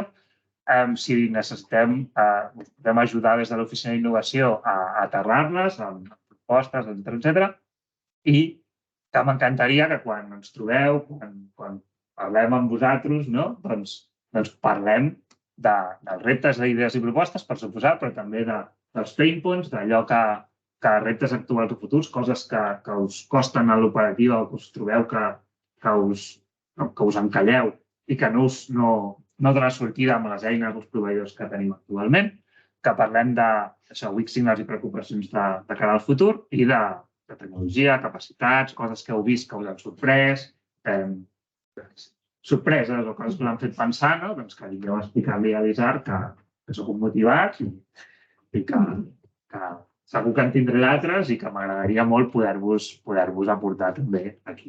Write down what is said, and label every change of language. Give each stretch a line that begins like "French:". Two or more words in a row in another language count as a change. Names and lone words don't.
Catalan: Si necessitem, podem ajudar des de l'oficina d'innovació a aterrar-les amb propostes, etc. I que m'encantaria que quan ens trobeu, quan parlem amb vosaltres, doncs parlem dels reptes, d'idees i propostes, per suposar, però també dels
English: pain points,
Catalan: d'allò que reptes actuals o futurs, coses que us costen a l'operativa o que us trobeu que us encalleu i que no donen sortida amb les eines o els proveïdors que tenim actualment, que parlem de
English: weak signals
Catalan: i preocupacions de cara al futur i de tecnologia, capacitats, coses que heu vist que us han sorprès, sorpreses o coses que us han fet pensar, doncs que vingueu a explicar-li a l'Isar que soc un motivat i que segur que en tindré d'altres i que m'agradaria molt poder-vos aportar també aquí.